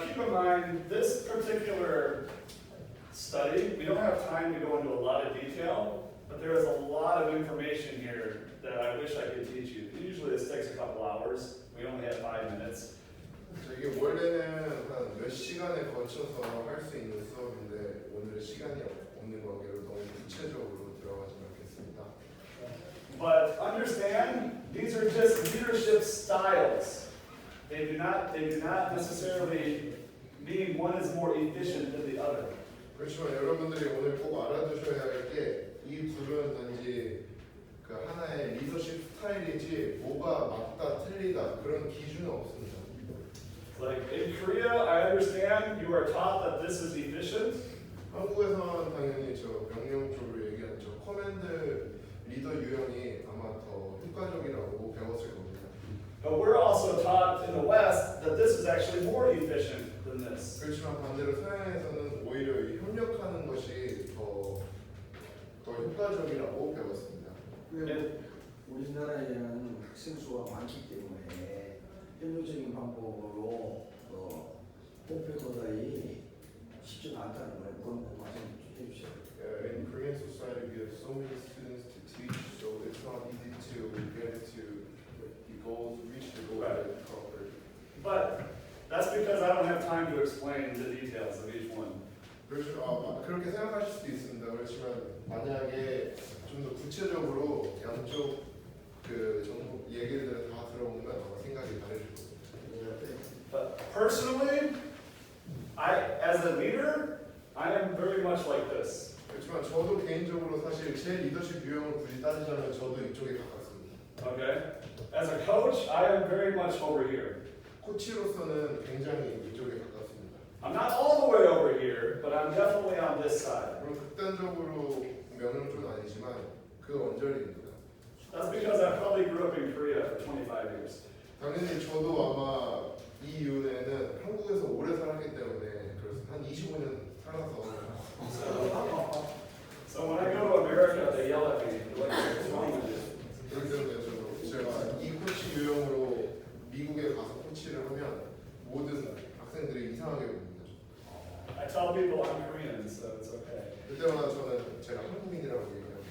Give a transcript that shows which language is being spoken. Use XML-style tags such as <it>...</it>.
<en>mind, this particular study, we don't have time to go into a lot of detail, but there is a lot of information here that I wish I could teach you. Usually this takes a couple hours. We only have 5 minutes.</en> <ko>이게 원래는 한 몇 시간에 거쳐서 할 수 있는 수업인데 오늘 시간이 없는 관계로 너무 구체적으로 들어가지 않겠습니다.</ko> <en>But understand, these are just leadership styles. They do not necessarily mean one is more efficient than the other.</en> <ko>그렇지만 여러분들이 오늘 꼭 알아두셔야 할 게 이 둘은 단지 그 하나의 리더십 스타일이지 뭐가 맞다 틀리다 그런 기준은 없습니다.</ko> <en>Like in Korea, I understand you are taught that this is efficient.</en> <ko>한국에서는 당연히 저 명령 쪽으로 얘기하는 저 커맨드 리더 유형이 아마 더 효과적이라고 배웠을 겁니다.</ko> <en>But we're also taught in the West that this is actually more efficient than this.</en> <ko>그렇지만 반대로 서양에서는 오히려 이 협력하는 것이 더 효과적이라고 배웠습니다. 우리나라에는 학생 수가 많기 때문에 현실적인 방법으로 홈페이커다이 쉽지 않다는 걸 그런 말씀해 주세요.</ko> <en>In Korean society, we have so many students to teach, so it's not easy to get to the goals, reach the goal properly. But that's because I don't have time to explain the details of each one.</en> <ko>그렇게 생각하실 수도 있습니다. 그렇지만 만약에 좀 더 구체적으로 양쪽 그 정보 얘기들을 다 들어보면 아마 생각이 다르실 겁니다.</ko> <en>But personally, as a leader, I am very much like this.</en> <ko>그렇지만 저도 개인적으로 사실 제 리더십 유형을 굳이 따지자면 저도 이쪽에 가깝습니다.</ko> <en>Okay? As a coach, I am very much over here.</en> <ko>코치로서는 굉장히 이쪽에 가깝습니다.</ko> <en>I'm not all the way over here, but I'm definitely on this side.</en> <ko>물론 극단적으로 명령조는 아니지만 그 언저리입니다.</ko> <en>That's because I probably grew up in Korea for 25 years.</en> <ko>당연히 저도 아마 이 이유에는 한국에서 오래 살았기 때문에 그래서 한 25년 살아서</ko> <en>So when I go to America, they yell at me. They're like, what's wrong with you?</en> <ko>그렇기 때문에 저도 제가 이 코치 유형으로 미국에 가서 코치를 하면 모든 학생들이 이상하게 봅니다.</ko> <en>I tell people I'm Korean, so it's okay.</en> <ko>그때마다 저는 제가 한국인이라고 얘기합니다.</ko>